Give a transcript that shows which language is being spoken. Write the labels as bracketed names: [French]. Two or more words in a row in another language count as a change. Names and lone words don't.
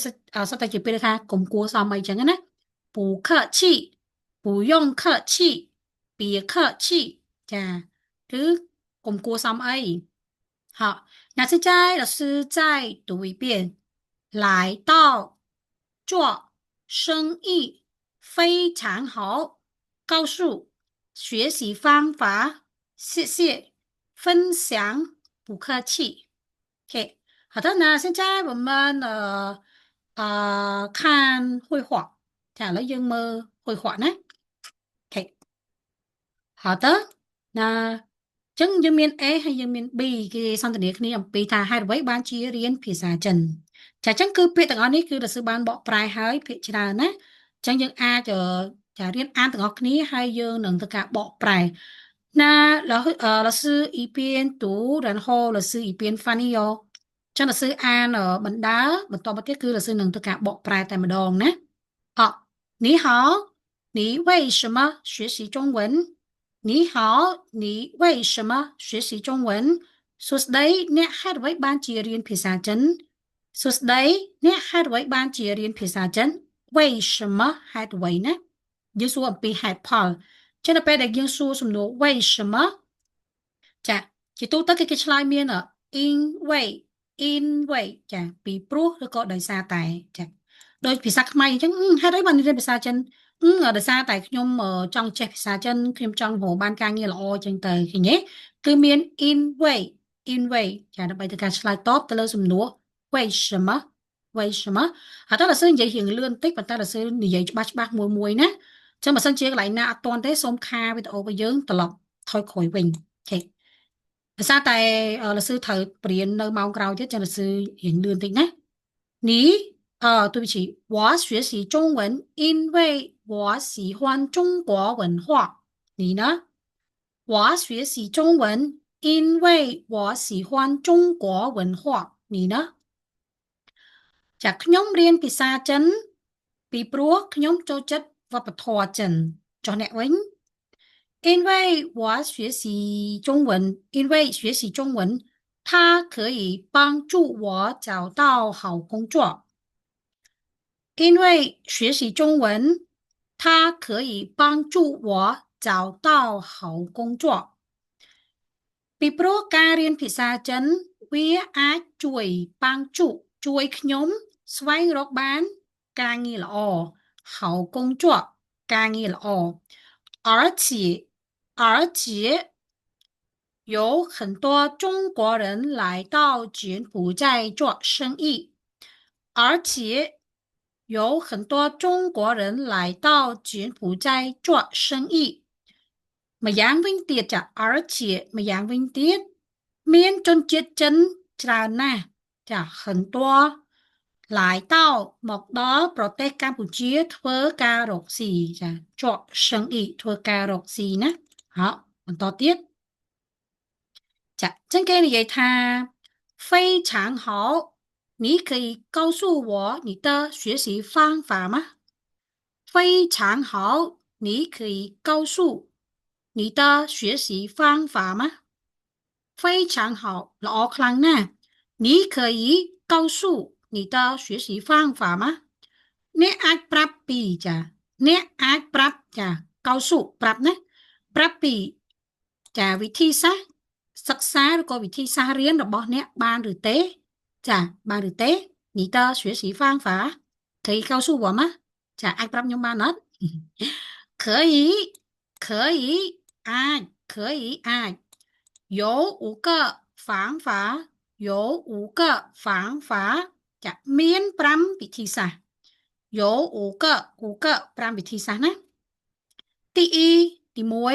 [Khmer] សតតែជាពេលថាកុំគួរសមអីចឹងណា [Chinese] 不客气不用客气别客气 [Khmer] ចាឬកុំគួរ [Chinese] សមអី好那现在老师再读一遍来到做生意非常好告诉学习方法谢谢分享不客气 OK 好的那现在我们看绘画 [Khmer] ចាឥឡូវយើងមើល绘画ណា [Chinese] OK 好的 [Khmer] ណាចឹងយើងមាន A ហើយ យើងមាន B គេសន្ទនាគ្នាអំពីថាហេតុអ្វីបានជារៀនភាសាចិនចាចឹងគឺពាក្យទាំងអស់នេះគឺរសើបានបកប្រែហើយភាគច្រើនណាចឹងយើងអាចចារៀនអានទាំងអស់គ្នាហើយយើងនឹងធ្វើការបកប្រែ [Chinese] 那老师一边读然后老师一边翻译哦 [Khmer] ចឹង老师អានបណ្ដើបន្តមកទៀតគឺ老师នឹងធ្វើការបកប្រែតែម្ដង ណា [Chinese] 好你好你为什么学习中文 [Khmer] 你好你为什么学习中文សួស្ដីអ្នកហេតុអ្វីបានជារៀនភាសាចិនសួស្ដីអ្នកហេតុអ្វីបានជារៀនភាសាចិន为什么ហេតុអ្វីណាយើងសួរអំពីហេតុផលចឹងដល់ពេលដែលយើងសួរ សំណួរ为什么ចាជាទូទៅគេឆ្លើយមាន因为ចាពីព្រោះឬក៏ដោយសារតែចាដោយភាសាខ្មែរអញ្ចឹងហេតុអីបានរៀនភាសាចិន ដោយសារតែខ្ញុំចង់ចេះភាសាចិនខ្ញុំចង់រកបានការងារល្អអញ្ចឹងទៅឃើញទេគឺមាន in way ចា ដើម្បីទៅការឆ្លើយតបទៅលើសំណួរ为什么ហើយតើ老师និយាយរៀងលឿនតិចប៉ុន្តែ老师និយាយច្បាស់មួយណាចឹងបើសិនជាកន្លែងណាអត់ទាន់ទេសូមខាវីដេអូរបស់យើងត្រឡប់ថយក្រោយវិញអូខេដោយសារតែ老师ត្រូវបរៀននៅម៉ោងក្រោយទៀតចឹង老师រៀងលឿនតិចណា [Chinese] 你对不起，我学习中文，因为我喜欢中国文化。你呢？我学习中文，因为我喜欢中国文化你呢 [Khmer] ចាខ្ញុំរៀនភាសាចិនពីព្រោះខ្ញុំចូលចិត្តវប្បធម៌ចិនចុះអ្នកវិញ [Chinese] 因为我学习中文，因为学习中文，它可以帮助我找到好工作。因为学习中文，它可以帮助我找到好工作。 [Khmer] ពីព្រោះការរៀនភាសាចិនវាអាចជួយ [Chinese] 帮助 [Khmer] ជួយខ្ញុំស្វែងរកបានការងារល្អ [Chinese] 好工作 [Khmer] ការងារល្អ [Chinese] 而且而且有很多中国人来到柬埔寨做生意，而且有很多中国人来到柬埔寨做生意。 [Khmer] ម្យ៉ាងវិញទៀតចាអរជាម្យ៉ាងវិញទៀតមានជនជាតិចិនច្រើនណាស់ចា [Chinese] 很多来到 [Khmer] មកដល់ប្រទេសកម្ពុជាធ្វើការរកស៊ីចា做生意ធ្វើការរកស៊ីណាហៅបន្តទៀតចាចឹងគេ [Chinese] និយាយថា非常好你可以告诉我你的学习方法吗非常好你可以告诉你的学习方法吗非 [Khmer] 常好ល្អខ្លាំងណាស់ [Chinese] 你可以告诉你的学习方法吗 [Khmer] អ្នកអាចប្រាប់ពីចាអ្នកអាចប្រាប់ចា កៅស៊ូប្រាប់ណាប្រាប់ពីចាវិធីសាស្ត្រសិក្សាឬក៏វិធីសាស្ត្ររៀន របស់អ្នកបានឬទេចាបានឬទេ [Chinese] 你的学习方法可以告诉我吗 [Khmer] ចាអាចប្រាប់ខ្ញុំបានអត់ [Chinese] 可以可以 [Khmer] អាច可以អាច [Chinese] 有五个方法有五个方法 [Khmer] ចាមាន5វិធីសាស្ត្រ [Chinese] 有五个 [Khmer] 5 វិធីសាស្ត្រណាទី1ទី